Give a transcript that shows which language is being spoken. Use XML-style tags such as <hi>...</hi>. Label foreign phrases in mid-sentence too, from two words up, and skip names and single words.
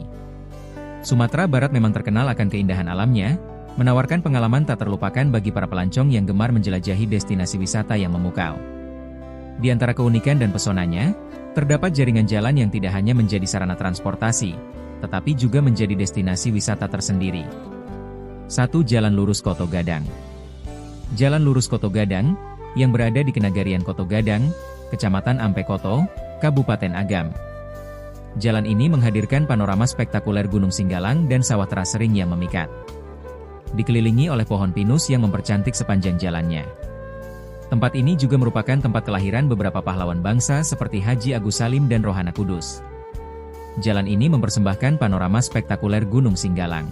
<id>Sumatera Barat memang terkenal akan keindahan alamnya, menawarkan pengalaman tak terlupakan bagi para pelancong yang gemar menjelajahi destinasi wisata yang memukau. Di antara keunikan dan pesonanya, terdapat jaringan jalan yang tidak hanya menjadi sarana transportasi, tetapi juga menjadi destinasi wisata tersendiri. 1. Jalan Lurus Koto Gadang. Jalan Lurus Koto Gadang, yang berada di Kenagarian Koto Gadang, Kecamatan Ampe Koto, Kabupaten Agam. Jalan ini menghadirkan panorama spektakuler Gunung Singgalang dan sawah terasering yang memikat. Dikelilingi oleh pohon pinus yang mempercantik sepanjang jalannya. Tempat ini juga merupakan tempat kelahiran beberapa pahlawan bangsa seperti Haji Agus Salim dan Rohana Kudus. Jalan ini mempersembahkan panorama spektakuler Gunung Singgalang.</id>